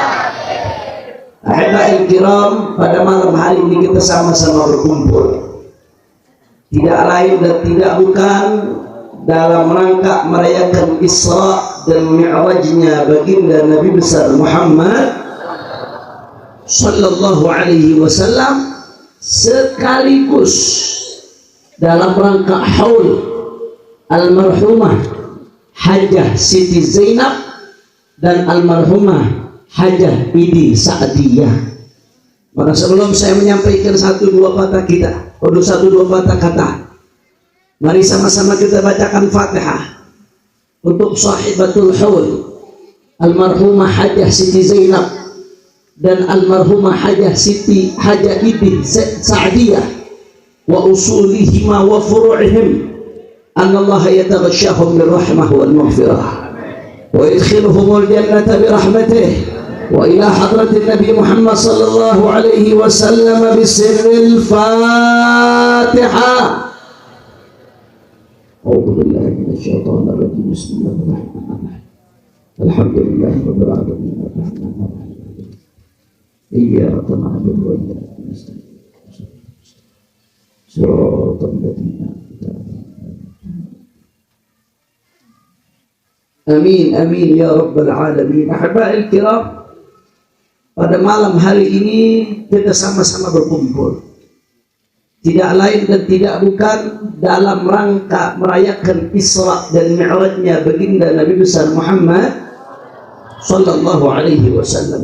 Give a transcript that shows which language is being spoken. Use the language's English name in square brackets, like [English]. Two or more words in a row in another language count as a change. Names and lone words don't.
[Arabic] أحبائي الكرام, [Indonesian] pada malam hari ini kita sama-sama berkumpul tidak lain dan tidak bukan dalam rangka merayakan Isra dan Mi'rajnya baginda Nabi besar Muhammad [Arabic] صلى الله عليه وسلم, [Indonesian] sekaligus dalam rangka haul almarhumah Hajah Siti Zainab dan almarhumah Hajah Idi Sa'diyah. Maka sebelum saya menyampaikan satu dua patah kata, mari sama-sama kita bacakan [Arabic] Fatihah untuk sahibatul haul almarhumah Hajah Siti Zainab dan almarhumah Hajah Siti Hajah Idi Sa'diyah وأصولهما وفروعهم أن الله يتغشاهم بالرحمة والمغفرة ويدخلهم الجنة برحمته وإلى حضرة النبي محمد صلى الله عليه وسلم بسر الفاتحة. أعوذ بالله من الشيطان الرجيم. بسم الله الرحمن الرحيم الحمد لله رب العالمين. الرحمن الرحيم. إياك نعبد وإياك نستعين. صراط الذين أنعمت عليهم آمين آمين يا رب العالمين. أحبائي الكرام, [Indonesian] pada malam hari ini kita sama-sama berkumpul, tidak lain dan tidak bukan dalam rangka merayakan Isra dan Mi'rajnya baginda Nabi besar Muhammad [Arabic] صلى الله عليه وسلم.